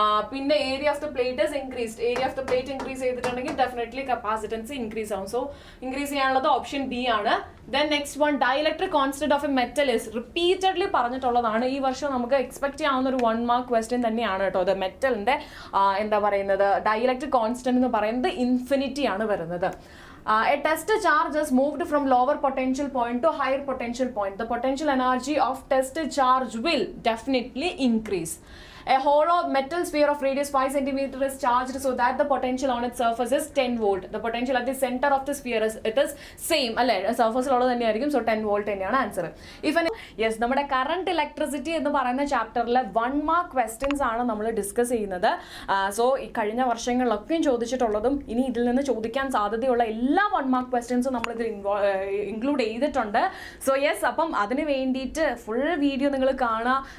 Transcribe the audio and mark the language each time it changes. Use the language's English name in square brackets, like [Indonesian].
[English] പിന്നെ area of the plate is increased. Area of the plate increase ചെയ്തിട്ടുണ്ടെങ്കിൽ definitely capacitance increase ആവും. So increase ചെയ്യാനുള്ളത് option B ആണ്. Then next one, dielectric constant of a metal is repeatedly പറഞ്ഞിട്ടുള്ളതാണ്. [Malayalam] ഈ വർഷം നമുക്ക് expect ചെയ്യാവുന്ന ഒരു 1 മാർക്ക് ക്വസ്റ്റ്യൻ തന്നെയാണ് കേട്ടോ. അത് മെറ്റലിന്റെ എന്താ പറയുന്നത്, ഡൈഇലക്ട്രിക് കോൺസ്റ്റന്റ് എന്ന് പറയുന്നത് ഇൻഫിനിറ്റി ആണ് വരുന്നത്. [English] A test charge is moved from lower potential point to higher potential point. The potential energy of test charge will definitely increase. A hollow metal sphere of radius 5 cm is charged so that the potential on its surface is 10 volt. The potential at the center of the sphere is same [Malayalam] അല്ലേ, സർഫസിലുള്ളത് തന്നെയായിരിക്കും. So 10 volt തന്നെയാണ് answer. Yes, നമ്മുടെ current electricity എന്ന് പറയുന്ന ചാപ്റ്ററിലെ 1 mark questions ആണ് നമ്മൾ discuss ചെയ്യുന്നത്. So ഈ കഴിഞ്ഞ വർഷങ്ങളിലൊക്കെയും ചോദിച്ചിട്ടുള്ളതും ഇനി ഇതിൽ നിന്ന് ചോദിക്കാൻ സാധ്യതയുള്ള എല്ലാ 1 മാർക്ക് ക്വസ്റ്റ്യൻസും നമ്മൾ ഇതിൽ ഇൻക്ലൂഡ് ചെയ്തിട്ടുണ്ട്. സോ യെസ്, അപ്പം അതിന് വേണ്ടിയിട്ട് ഫുൾ വീഡിയോ നിങ്ങൾ കാണുക.